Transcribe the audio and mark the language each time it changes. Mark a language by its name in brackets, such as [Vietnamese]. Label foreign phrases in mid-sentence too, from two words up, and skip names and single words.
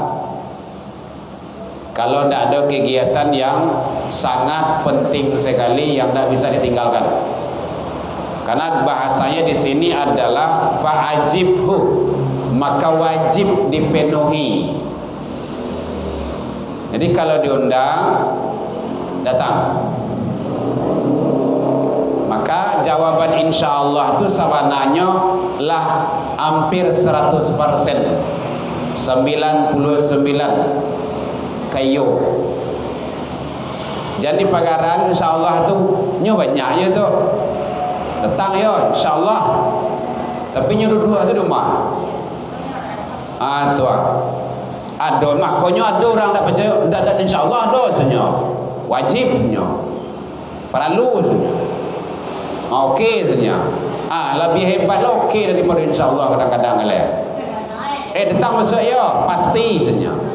[Indonesian] Kalau tidak ada kegiatan yang sangat penting sekali yang tidak bisa ditinggalkan, karena bahasanya di sini adalah fa'ajibhu, maka wajib dipenuhi. Jadi kalau diundang datang. Maka jawaban insyaallah itu [Minangkabau] sabananya lah [Indonesian] hampir 100%, 99 kayu. [Minangkabau] Jadi pagaran insyaallah tu nyo banyaknya tu. Datang yo insyaallah. Tapi nyo duduk di rumah. Tu ada makanya ada orang tak percaya, tak insyaallah ada sebenarnya. [Indonesian] Wajib sebenarnya. Perlu sebenarnya. Okey sebenarnya. Lebih hebat lah okey daripada insyaallah kadang-kadang lah. Datang masuk ya pasti sebenarnya.